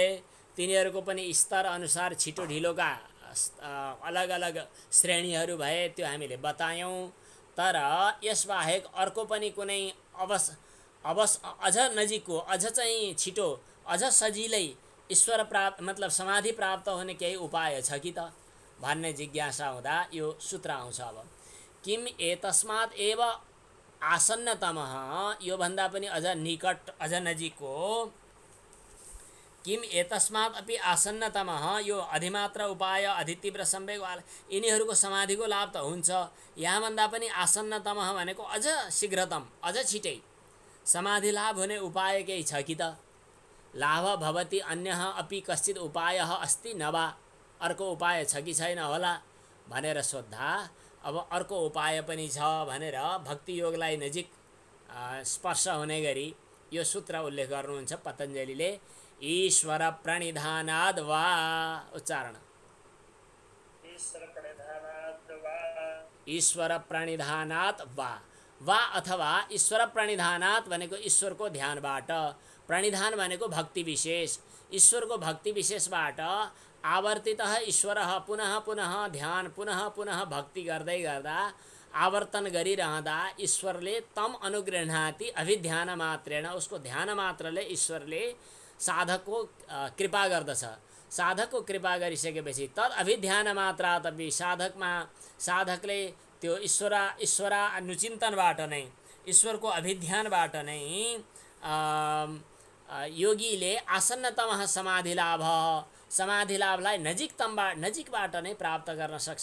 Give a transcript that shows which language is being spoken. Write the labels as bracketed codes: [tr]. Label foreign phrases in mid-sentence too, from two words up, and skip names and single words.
[ne] तिनीहरूको पनि स्तर अनुसार छिटो ढिलोका अलग अलग श्रेणीहरू भए, त्यो हामीले बतायौँ। तर यसबाहेक अर्को पनि कुनै अझ नजिकको, अझ चाहिँ छिटो, अझ सजिलै ईश्वर प्राप्त मतलब समाधि प्राप्त हुने केही उपाय छ कि त भन्ने जिज्ञासा हुँदा यो सूत्र आउँछ। [sa] अब किम एतस्मात् एव आसन्नतमः, [ne] यो भन्दा पनि अझ निकट, अझ नजिकको, [sa] किम एतस्मात् अपि आसन्नतमः, [ne] यो अधिमात्र उपाय, अधितीव्र संवेग वाला यिनीहरूको समाधिको लाभ त हुन्छ। यहाँ भन्दा पनि आसन्नतमः भनेको अझ शीघ्रतम, अझ छिटै समाधि लाभ हुने उपाय केही छ कि त? [sa] लाभ भवति अन्यः अपि कश्चित् उपायः अस्ति न वा? [ne] अर्को उपाय छ कि छैन होला भनेर सोद्धा अब अर्को उपाय पनि छ भनेर भक्ति योगलाई नजिक स्पर्श हुने गरी यो सूत्र उल्लेख गर्नुहुन्छ पतञ्जलिले। [sa] ईश्वर प्रणिधानाद् वा, उच्चारण ईश्वर प्रणिधानात् वा, वा अथवा ईश्वर प्रणिधानात् [ne] भनेको ईश्वरको ध्यानबाट, प्रणिधान भनेको भक्ति विशेष, ईश्वरको भक्ति विशेषबाट [sa] आवर्तितः ईश्वरः [ne] पुनः पुनः ध्यान, पुनः पुनः भक्ति गर्दै गर्दा आवर्तन गरिरहँदा ईश्वरले [sa] तम अनुगृह्णाति अभिध्यान मात्रेण, [ne] उसको ध्यान मात्रले ईश्वरले साधकको कृपा गर्दछ। साधकको कृपा गरिसकेपछि [sa] तद अभिध्यान मात्रातपि [ne] साधकले त्यो ईश्वर अनुचिन्तनबाट नै, ईश्वरको अभिध्यानबाट नै योगीले आसन्नतमः समाधि लाभलाई नजिकबाट नै प्राप्त गर्न सक्छ।